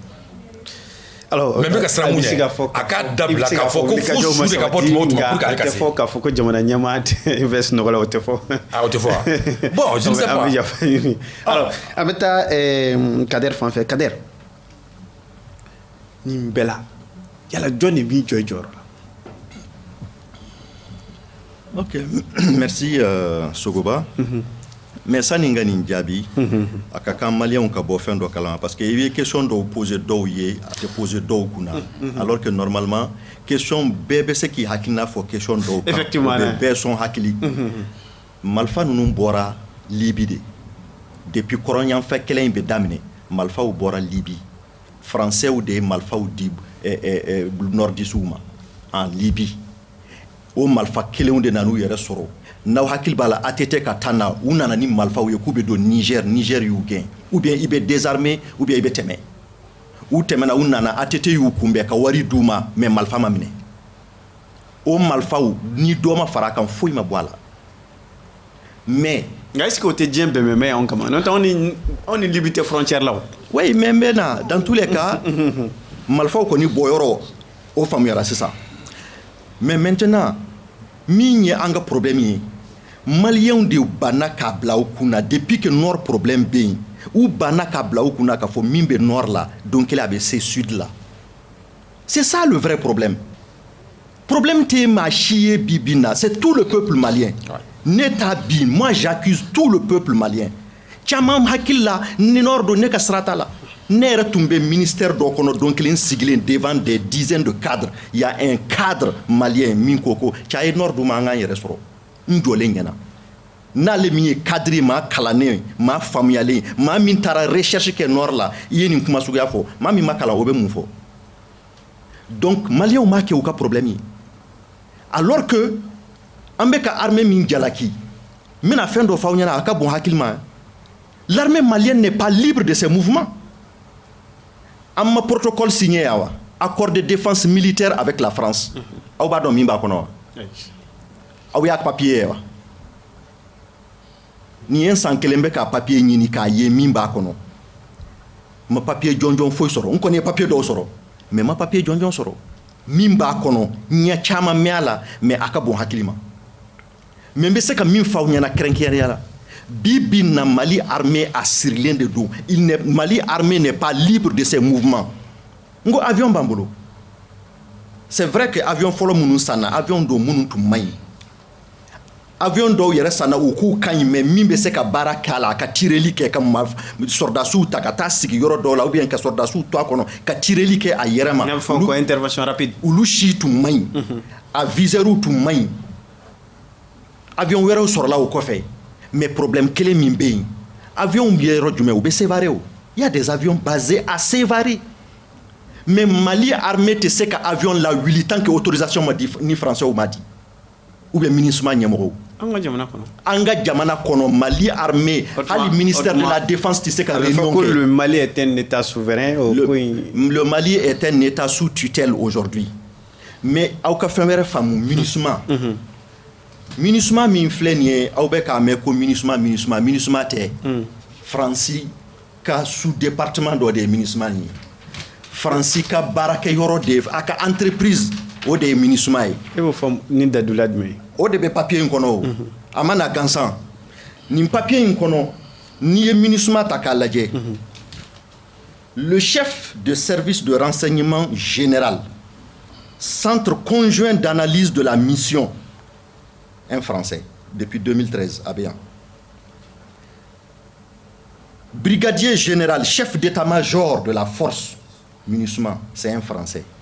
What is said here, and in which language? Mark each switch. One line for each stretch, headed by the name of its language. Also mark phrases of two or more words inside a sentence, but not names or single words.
Bambara: alors mais bɛ ka siran mun ɲɛ a k'a dabila k'a fɔ ko fo su de ka bɔ tuma o tuma
French: pour que
Bambara: ale ka se a tɛ fɔ k'a fɔ ko jamana ɲɛmaa bɛ sunɔgɔ la o tɛ fɔ o tɛ fɔ wa
French: bon je ne sais pas
Bambara: alors an bɛ taa Kader fan fɛ Kader nin bɛɛ la yala jɔn de b'i jɔ i jɔyɔrɔ la
French: ok merci
Bambara: Sogoba mais sani n ka nin jaabi a ka kan maliyɛnw ka bɔ fɛn dɔ kalama
French: parce que
Bambara: i bɛ question dɔw poser dɔw ye a tɛ poser dɔw kunna
French: alors que normalement
Bambara: question bɛɛ bɛ se k'i hakilina fɔ question dɔw kan effectivement o bɛ bɛɛ sɔn hakili marifa ninnu bɔra Libi de depuis kɔrɔnyanfɛ kɛlɛ in bɛ daminɛ marifaw bɔra Libi français de ye marifaw di nordistes ma en Libi o marifa kelenw de nan'u yɛrɛ sɔrɔ n'aw hakili b'a la ATT ka taa na u nana ni marifaw ye k'u bɛ don Niger y'u gɛn
French: ou bien
Bambara: i bɛ désarmer
French: ou bien
Bambara: i bɛ tɛmɛ u tɛmɛna u nana ATT y'u kunbɛn ka wari d'u ma mais marifa ma minɛ o marifaw ni dɔ ma fara a kan foyi ma bɔ a la mais nka
French: est-ce que
Bambara: o tɛ diɲɛ bɛnbɛnbɛn y'anw kama n'o tɛ anw ni Libi tɛ frontière la o
French: oui mais
Bambara: n bɛ na
French: dans tous les cas
Bambara: marifaw kɔni bɔyɔrɔ o faamuyara sisan
French: mais maintenant
Bambara: min ye an ka problème ye maliyɛnw de banna k'a bila u kunna
French: depuis que
Bambara: nord problème bɛ yen u banna k'a bila u kunna k'a fɔ min bɛ nord la don kelen a bɛ se sud la
French: c'est ça le vrai problème
Bambara: tɛ maa si ye bi bi in na
French: c'est tout le peuple malien
Bambara: ne t'a bin
French: moi j'accuse tout le peuple malien
Bambara: caman hakili la ni nord don ne ka sira t'a la ne yɛrɛ tun bɛ ministère dɔ kɔnɔ don kelen sigilen
French: devant des dizaines de cadres il y a un cadre malien
Bambara: min ko ko cɛ a ye nord dun ma an k'an yɛrɛ sɔrɔ n jɔlen ɲɛna n'ale min ye cadre maa kalannen maa faamuyalen maa min taara recherche kɛ nord la i ye nin kuma suguya fɔ maa min ma kalan o bɛ mun fɔ donc maliyɛnw m'a kɛ u ka problème ye
French: alors que
Bambara: an bɛ ka armée min jalaki n bɛna fɛn dɔ f'aw ɲɛna a ka bon hakili ma
French: l'armée malienne n'est pas libre de ses mouvements
Bambara: an ma
French: protocole signé
Bambara: ya wa
French: accord de défense militaire avec la France
Bambara: aw b'a dɔn min b'a kɔnɔ wa aw y'a papier ye wa nin ye san kelen bɛ ka papier ɲini k'a ye min b'a kɔnɔ ma papier jɔnjɔn foyi sɔrɔ n kɔni ye papier dɔw sɔrɔ mais ma papier jɔnjɔn sɔrɔ min b'a kɔnɔ ɲɛ caman mɛn a la mais a ka bon hakili ma mais n bɛ se ka min f'aw ɲɛna kɛrɛnkɛrɛnya la Bibi na Mali armée a sirilen de don Mali armée
French: n'est pas libre de ses mouvements
Bambara: ngo avion bambolo
French: c'est vrai que
Bambara: avion fɔlɔ minnu sanna avion do minnu tun man ɲi avion dɔw yɛrɛ sanna u k'u ka ɲi mais min bɛ se ka baara k'a la ka tireli kɛ ka sɔrdasiw ta ka taa sigi yɔrɔ dɔw la
French: ou bien
Bambara: ka sɔrdasiw to a kɔnɔ ka tireli kɛ a yɛrɛ ma
French: intervention rapide
Bambara: olu si tun man ɲi a visɛrw tun man ɲi avion wɛrɛw sɔrɔla o kɔfɛ mais problème kelen min bɛ yen avion bɛ yɔrɔ jumɛn u bɛ Sévaré o
French: il y a des avions basés à Sévaré
Bambara: mais Mali armée tɛ se ka avion la wuli
French: tant que autorisation
Bambara: ma di ni français ma di ou bien MINUSMA ɲɛmɔgɔw an ka jamana kɔnɔ Mali armée hali
French: ministère de la défense
Bambara: tɛ se ka réunion
French: kɛ le Mali est un état souverain le Mali est un état sous tutelle aujourd'hui mais
Bambara: aw ka fɛn wɛrɛ faamu MINUSMA MINUSMA min filɛ nin ye aw bɛ k'a mɛn ko MINUSMA tɛ Faransi ka
French: sous département
Bambara: dɔ de ye MINUSMA nin ye Faransi ka baarakɛyɔrɔ de a ka entreprise o de ye MINUSMA ye e b'o fɔ ni dadula jumɛn o de bɛ papier in kɔnɔ o a ma na gansan nin papier in kɔnɔ n'i ye MINUSMA ta k'a lajɛ
French: le chef de service de renseignement général centre conjoint d'analyse de la mission un français depuis 2013 à Béan brigadier général chef d'état-major de la force MINUSMA c'est un français.